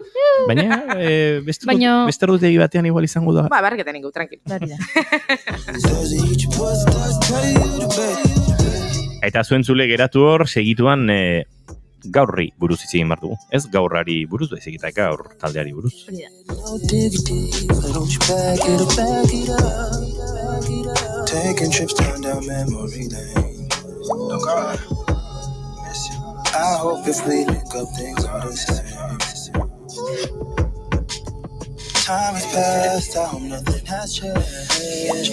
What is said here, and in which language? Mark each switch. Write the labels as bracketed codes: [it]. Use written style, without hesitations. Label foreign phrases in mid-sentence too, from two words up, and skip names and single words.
[eu] Baina, beste erdutegi batean igual izango da. Barriketan ingo, tranquil. Eta zuen zule geratu hor, segituan gaurri buruz hitz egin behar dugu. Ez gaurrari buruz, baizik eta gaur taldeari buruz. [en] No diggity, but don't you back it up, back it up. Taking trips down memory lane. Oh God, miss you. I hope if we link up, things are the same. Time has passed, I hope nothing has changed.